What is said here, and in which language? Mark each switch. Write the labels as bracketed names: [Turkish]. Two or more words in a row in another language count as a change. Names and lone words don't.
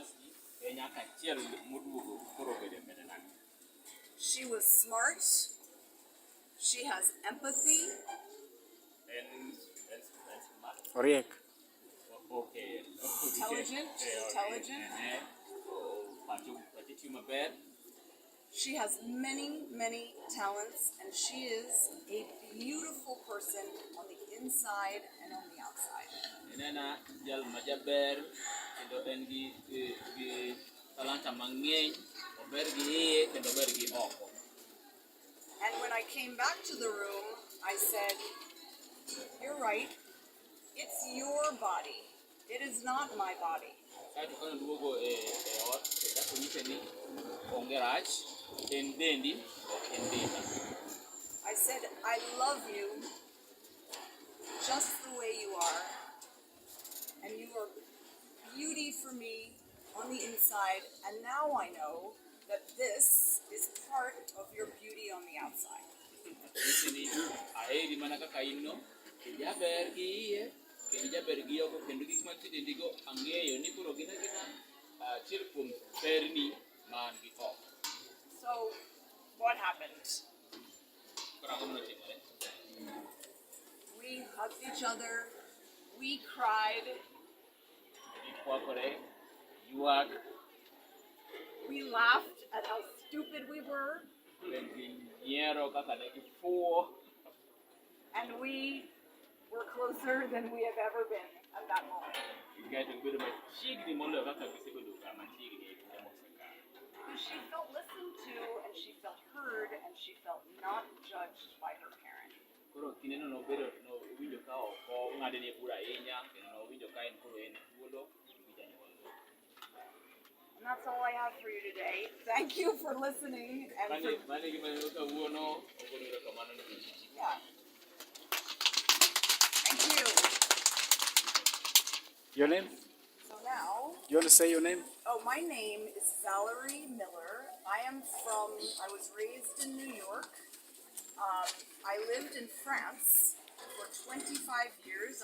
[English] She was smart, She has empathy. and smart. [Luo (Kenya and Tanzania)] Oriek. [English] Okay. Intelligent. Intelligent. [Luo (Kenya and Tanzania)] Pachu maber. [English] She has many, many talents, and she is a beautiful person on the inside and on the outside. [Luo (Kenya and Tanzania)] Inena jal majaber kendo en gi talanta mang'eny, ober gi iye kendo ober gi oko. [English] And when I came back to the room, I said, "You're right. It's your body. It is not my body." [Luo (Kenya and Tanzania)] Kaito kane duogo e ot, kato nyise ni onge rach, en dendi, ok en denda. [English] I said, "I love you just the way you are, and you are beauty for me on the inside, and now I know that this is part of your beauty on the outside." [Luo (Kenya and Tanzania)] Nyise ni aheri mana kaka in no, ijaber gi iye, kendo ijaber gi oko, kendo gik mantie e dendigo ang'eyo ni koro gin achiel kuom berni man gi oko. [English] So, what happened? [Luo (Kenya and Tanzania)] Koro ang'o notimore? [English] We hugged each other, we cried, [Luo (Kenya and Tanzania)] Gikwakore, ywak, [English] we laughed at how stupid we were, [Luo (Kenya and Tanzania)] bende ginyiero kaka ne gifuwo, [English] and we were closer than we have ever been at that moment. [Luo (Kenya and Tanzania)] gikaeto gibedo machiegni moloyo kaka gisebedo ga machiegni e kinde mosekalo. [English] Because she felt listened to, and she felt heard, and she felt not judged by her parent. [Luo (Kenya and Tanzania)] Koro kindeno nowinjo ka ok ong'adne bura ahinya, kendo nowinjo ka en koro en thuolo gi janyuolne. [English] And that's all I have for you today. Thank you for listening, and for, [Luo (Kenya and Tanzania)] Mane gima neno kawuono, ogono erokamano ne ji. [English] yeah. Thank you. Your name? So now, You want to say your name? oh, my name is Valerie Miller. I was raised in New York. I lived in France for 25 years.